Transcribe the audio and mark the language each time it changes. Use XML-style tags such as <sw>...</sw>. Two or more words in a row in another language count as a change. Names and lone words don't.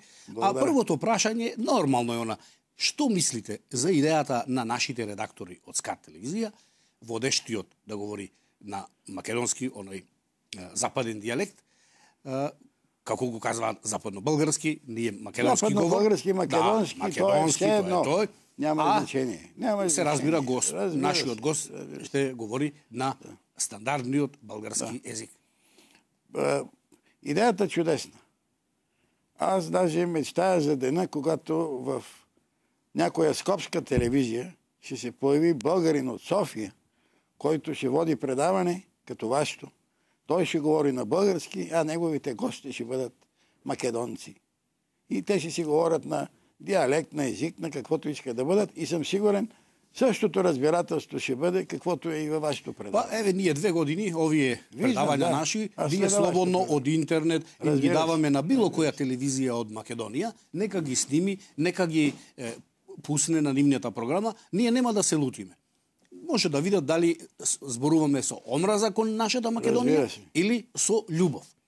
<mk>А првото прашање нормално е она: што мислите за идејата на нашите редактори од СКАТ телевизија, водештиот да говори на македонски, оној западен дијалект, како го казваат западно-български, ние македонски говори. Западно-български, македонски, тоа е няма значење. Се разбира гост, нашиот гост ще говори на стандардниот български език. Идејата чудесна.</mk> <bg>Аз даже мечтая за дена, когато в някоја скопска телевизија ще се появи българин од Софија, който ще води предаване като вашето. Той ще говори на български, а неговите гости ще бъдат македонци. И те ще си говорят на диалект, на език, на каквото искат да бъдат. И съм сигурен, същото разбирателство ще бъде, каквото е и във вашето предаване.</bg> <mk>Еве, ние 2 години, овие предавања наши, ние слободно од интернет и ги даваме на било која телевизија од Македонија, нека ги сними, нека ги пусне на нивната програма, ние нема да се лутиме. Може да видат дали зборуваме со омраза кон нашата Македонија или со љубов.</mk>